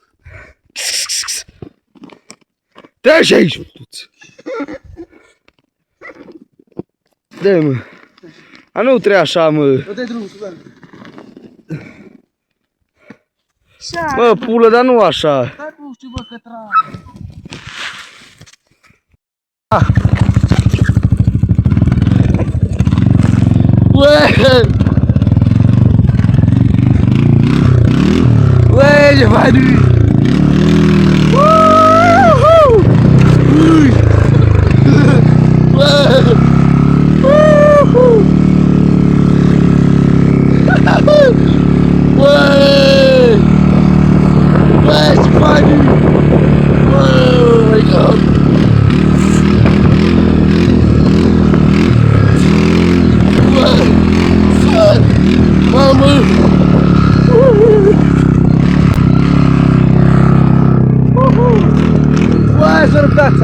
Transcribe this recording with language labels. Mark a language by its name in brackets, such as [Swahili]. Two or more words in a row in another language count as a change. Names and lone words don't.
[Romanian] Treci aici, tuți. Dă, mă. A, nu trebuie așa, mă. O dai drumul, Sudan! Mă, pulă, dar nu așa. Stai nu știu, bă, că trage! [Portuguese] Ué! Ué, já vai dormir! Ui! Ué! Ué! Ué, já vai dormir! [English] Oh my God! [Romanian] Mamă! Uai, s-a rupt ața!